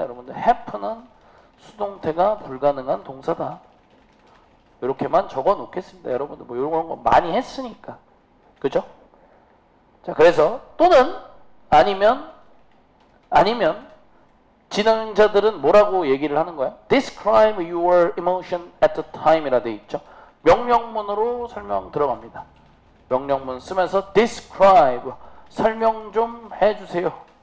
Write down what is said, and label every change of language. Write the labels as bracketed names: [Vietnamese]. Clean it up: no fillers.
[Korean] 여러분들 happen은 수동태가 불가능한 동사다. 이렇게만 적어 놓겠습니다. 여러분들 뭐 이런 거 많이 했으니까. 그죠? 자, 그래서 또는 아니면 진행자들은 뭐라고 얘기를 하는 거야? [English] Describe your emotion at the time [Korean] 이라 돼 있죠. 명령문으로 설명 들어갑니다. 명령문 쓰면서 describe 설명 좀 해주세요.